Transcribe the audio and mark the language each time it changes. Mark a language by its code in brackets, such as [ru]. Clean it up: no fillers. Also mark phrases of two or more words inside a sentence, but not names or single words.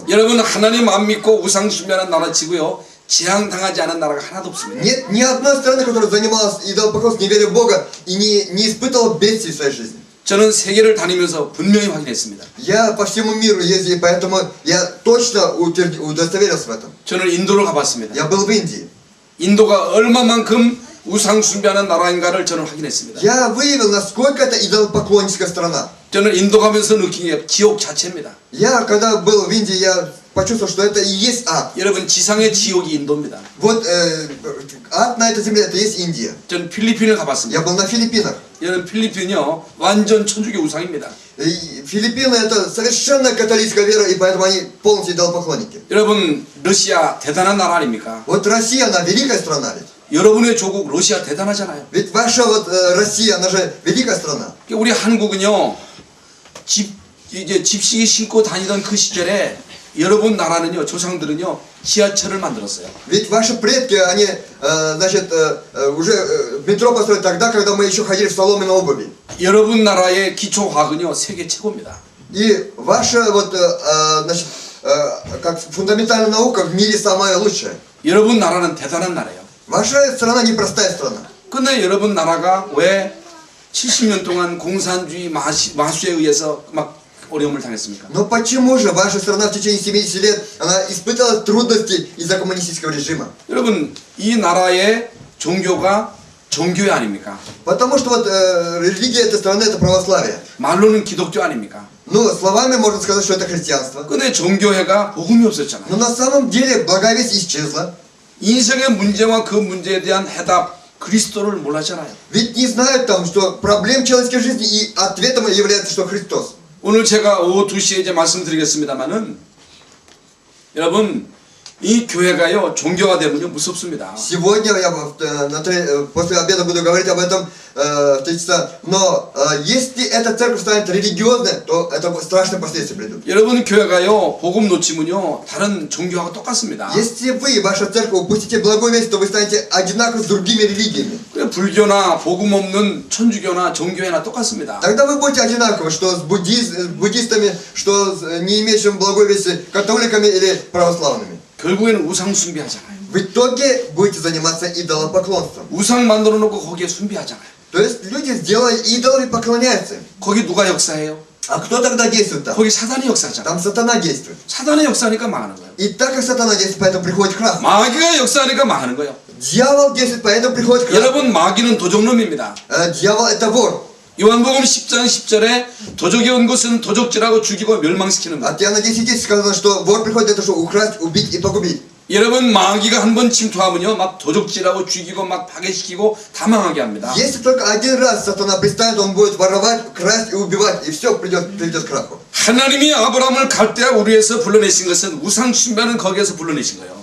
[ko] 여러분 하나님 안 믿고 우상 숭배하는 나라 치고요. 재앙당하지 않은 나라가 하나도 없습니다. [ru] Нет ни одной страны, которая занималась идолопоклонством, не веря в Бога и не испытывала бедствий в своей жизни. [ko] 저는 세계를 다니면서 분명히 확인했습니다. [ru] Я по всему миру ездил, и поэтому я точно удостоверился в этом. [ko] 저는 인도를 가봤습니다. [ru] Я был в Индии. [ko] 인도가 얼마만큼 우상 숭배하는 나라인가를 저는 확인했습니다. [ru] Я выявил, насколько это идолопоклонническая страна. [ko] 저는 인도 가면서 느낀 게 지옥 자체입니다. [ru] Я, когда был в Индии, я почувствовал, что это и есть ад. [ko] 여러분 지상의 지옥이 인도입니다. [ru] Вот ад на этой земле, это есть Индия. [ko] 저는 필리핀을 가봤습니다. [ru] Я был на Филиппинах. [ko] 여러분 필리핀이요 완전 천주교 우상입니다. [ru] И Филиппины это совершенно католическая вера, и поэтому они полностью идолопоклонники. [ko] 여러분 러시아 대단한 на라 아닙니까? [ru] Вот Россия, она великая страна ведь. [ko] 여러분의 조국 러시아 대단하잖아요. [ru] Ведь ваша вот Россия, она же великая страна. [ko] 우리 한국은요 이제 집시기 신고 다니던 그 시절에 여러분 나라는요 조상들은요 지하철을 만들었어요. [ru] Ведь ваши предки, они, значит, уже метро построили тогда, когда мы еще ходили в соломенной обуви. [ko] 여러분 나라의 기초화학은요 세계 최고입니다. [ru] И ваша вот, значит, как фундаментальная наука в мире самая лучшая. [ko] 여러분 나라는 대단한 나라예요. [ru] Ваша страна непростая страна. [ko] 근데 여러분 나라가 왜 70년 동안 공산주의 마수에 의해서 막 어려움을 당했습니까? [ru] Но почему же ваша страна в течение 70 лет, она испытала трудности из-за коммунистического режима? [ko] 여러분 이 나라의 종교가 종교회 아닙니까? [ru] Потому что вот религия этой страны это православие. [ko] 말로는 기독교 아닙니까? [ru] Ну, словами можно сказать, что это христианство. [ko] 근데 종교회가 복음이 없었잖아요. [ru] Но на самом деле благая весть исчезла. [ko] 인생의 문제와 그 문제에 대한 해답 그리스도를 몰랐잖아요. [ru] Ведь не знают там, что проблем человеческой жизни и ответом является, что Христос. [ko] 오늘 제가 오후 2시에 이제 말씀드리겠습니다만은 여러분 이 교회가요 종교가 되면요 무섭습니다. [ru] Сегодня я после обеда буду говорить об этом в 3 часа. Но если эта церковь станет религиозной, то это страшные последствия придут. [ko] 여러분 교회가요 복음 놓치면요 다른 종교하고 똑같습니다. [ru] Если вы, ваша церковь, упустите благую весть, то вы станете одинаковы с другими религиями. [ko] 그래, 불교나 복음 없는 천주교나 정교회나 똑같습니다. [ru] Тогда вы будете одинаковы, что с буддистами, что с не имеющими благой вести католиками или православными. [ko] 결국에는 우상 숭배하잖아요. [ru] В итоге будете заниматься идолопоклонством. [ko] 우상 만들어 놓고 거기에 숭배하잖아요. [ru] То есть люди сделали идолов и поклоняются им. [ko] 거기 누가 역사해요? [ru] А кто тогда действует там? [ko] 거기 사단이 역사하잖아요. [ru] Там сатана действует. [ko] 사단의 역사니까 망하는 거예요. [ru] И так как сатана действует, поэтому приходит крах. [ko] 마귀가 역사하니까 망하는 거예요. [ru] Дьявол действует, поэтому приходит крах. [ko] 여러분 마귀는 도적놈입니다. [ru] Дьявол это вор. [ko] 요한복음 10장 10절에 도적이 온 것은 도적질하고 죽이고 멸망시키는 거예요. [ru] От Иоанна 10:10 сказано, что вор приходит для того, чтобы украсть, убить и погубить. [ko] 여러분 마귀가 한 번 침투하면요 막 도적질하고 죽이고 막 파괴시키고 다 망하게 합니다. [ru] Если только один раз сатана пристанет, он будет воровать, красть и убивать, и все придет к краху. [ko] 하나님이 아브라함을 갈대아 우르에서 불러내신 것은 우상 숭배는 거기에서 불러내신 거예요.